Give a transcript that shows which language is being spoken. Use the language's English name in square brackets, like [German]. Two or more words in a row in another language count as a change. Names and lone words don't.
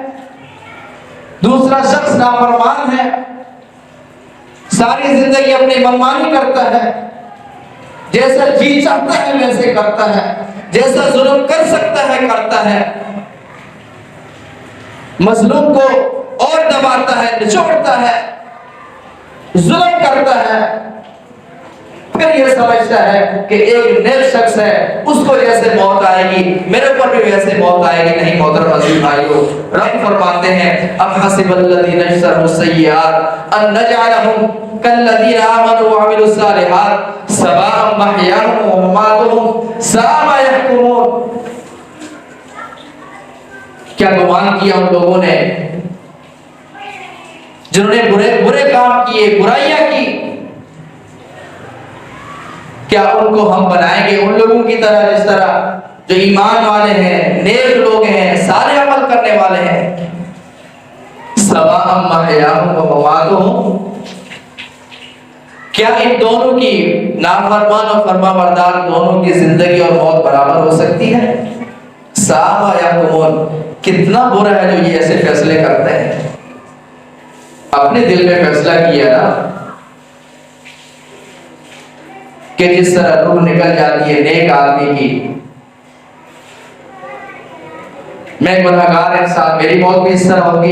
[Hindi] दूसरा शख्स नाफरमान है, सारी जिंदगी अपनी मनमानी करता है, जैसा जी चाहता है वैसे करता है, जैसा जुल्म कर सकता है करता है, मजलूम को और दबाता है, निचोड़ता है, जुल्म करता है। फिर यह समझता है कि एक नेक शख्स है, उसको जैसे मौत आएगी मेरे ऊपर भी वैसे मौत आएगी। नहीं मोहतरम अज़ीज़ भाइयों, रब फरमाते हैं [Arabic] أم حسب الذين اجترحوا السيئات أن نجعلهم كالذين آمنوا وعملوا الصالحات سواء محياهم ومماتهم ساء ما يحكمون. [Hindi] क्या गुमान किया उन लोगों ने जिन्होंने बुरे बुरे काम किए, बुराइयां की? क्या उनको हम बनाएंगे उन लोगों की तरह जिस तरह जो ईमान वाले हैं, नेक लोग हैं, सारे अमल करने वाले हैं? [Arabic] سواء محياهم ومماتهم, [Hindi] क्या इन दोनों की, नाफरमान और फरमाबरदार दोनों की जिंदगी और मौत बराबर हो सकती है? [Arabic] ساء ما يحكمون, [Hindi] कितना बुरा है जो ये ऐसे फैसले करते हैं। अपने दिल में फैसला किया ना कि जिस तरह रूह निकल जाती है नेक आदमी की, मैं गुनहगार इंसान, मेरी मौत भी इस तरह होगी?